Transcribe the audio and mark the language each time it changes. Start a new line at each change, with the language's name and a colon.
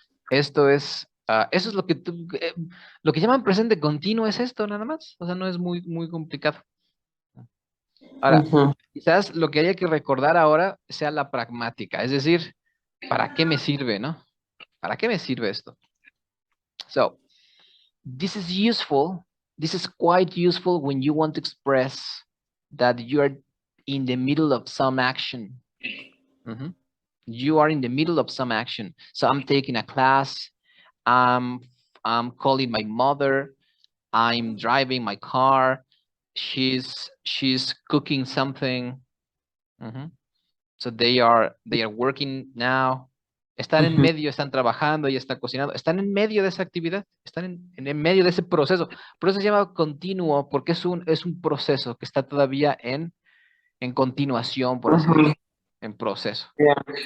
Spanish: Eso es lo que llaman presente continuo es esto, nada más. O sea, no es muy, muy complicado. Ahora, Ujú, quizás lo que haya que recordar ahora sea la pragmática, es decir, ¿para qué me sirve, no? ¿Para qué me sirve esto?
English: So, this is useful. This is quite useful when you want to express that you are in the middle of some action. Mhm. You are in the middle of some action. So I'm taking a class. I'm I'm calling my mother. I'm driving my car. She's cooking something. Mhm. So they are working now.
Spanish: Están en ujú, medio, están trabajando y están cocinando. Están en medio de esa actividad, están en medio de ese proceso. Por eso se llama continuo, porque es un proceso que está todavía en continuación, por así ujú. decirlo, en proceso.
English: Yeah.